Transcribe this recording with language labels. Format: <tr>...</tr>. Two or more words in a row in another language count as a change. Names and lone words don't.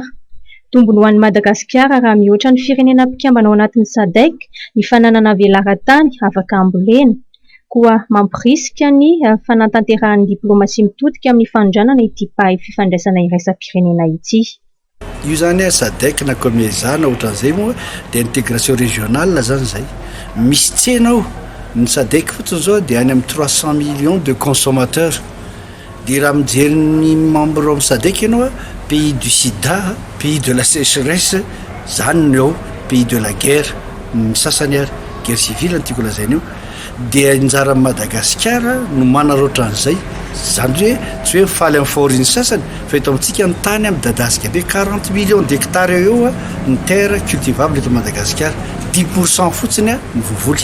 <mg>Tombony ho an'i Madagasikara raha mihoatra ny firenena mpikambana ao anatin'ny SADC ny fananana velara-tany afaka ambolena, koa mampirisika ny fanatanterahany diplomasia mitodika amin'ny fanondranana ity mpahay fifandraisana iraisam-pirenena ity. Io zany SADC na komezana ohatran'izay moa dia</mg> <fr>intégration régionale</fr> <mg>zany zay. Misy tsena ao ny SADC fotsiny zao dia any amin'ny 300</mg> <fr>millions de consommateurs.</fr> <mg>Dia raha mijery ny membre amin'ny SADC ianao,</mg> <fr>pays du sida, pays de la sécheresse,</fr> <mg>zany ny ao,</mg> <fr>pays de la guerre,</fr> <mg>ny sasany ary</mg> <fr>guerre civile</fr> <mg>ny tiako lazaina io. Dia anjara Madagasikara no manana ohatran'izay, zany hoe tsy hoe faly amin'ny faoriny sasany fa eto amintsika ny tany amin'ny dadasika be 40</mg> <fr>millions d'hectares</fr> <mg>eo ny</mg> <fr>terre cultivable</fr> <mg>eto Madagasikara, 10% fotsiny ny vovoly.</mg>